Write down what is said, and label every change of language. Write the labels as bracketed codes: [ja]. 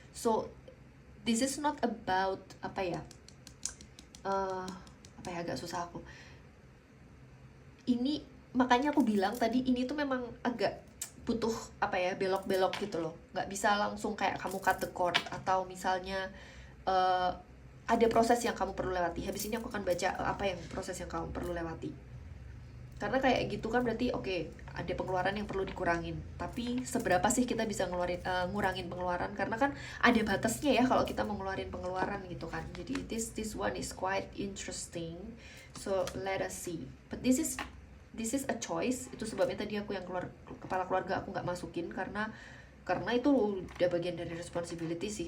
[en] So this is not about [id] apa ya, agak susah aku ini, makanya aku bilang tadi ini tuh memang agak butuh belok-belok gitu loh, nggak bisa langsung kayak kamu [en] cut the cord, [id] atau misalnya ada proses yang kamu perlu lewati. Habis ini aku akan baca apa yang proses yang kamu perlu lewati, karena kayak gitu kan berarti oke, ada pengeluaran yang perlu dikurangin, tapi seberapa sih kita bisa ngurangin pengeluaran, karena kan ada batasnya ya kalau kita mau ngeluarin pengeluaran gitu kan. [en] Jadi this one is quite interesting, so let us see, but this is a choice. [id] Itu sebabnya tadi aku yang kepala keluarga aku nggak masukin, karena itu udah bagian dari responsibility sih.